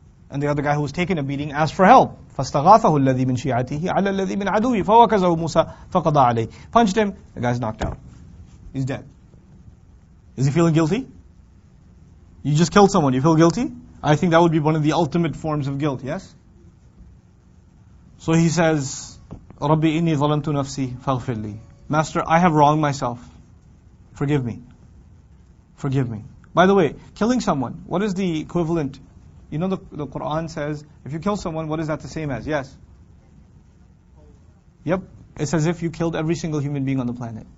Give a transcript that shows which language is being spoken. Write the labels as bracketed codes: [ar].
[en] And the other guy who was taking a beating asked for help. [ar] فَاسْتَغَاثَهُ الَّذِي مِنْ شِيعَتِهِ عَلَى الَّذِي مِنْ عَدُوِّهِ فَوَكَزَهُ مُوسَى فَقَضَى عَلَيْهِ. [en] Punched him. The guy's knocked out. He's dead. Is he feeling guilty? You just killed someone. You feel guilty? I think that would be one of the ultimate forms of guilt, yes? So he says, [ar] رَبِّ إِنِّي ظَلَمْتُ نَفْسِي فَاغْفِرْ لِي. [en] Master, I have wronged myself. Forgive me. Forgive me. By the way, killing someone, what is the equivalent? You know the Quran says, if you kill someone, what is that the same as? Yes? Yep. It's as if you killed every single human being on the planet.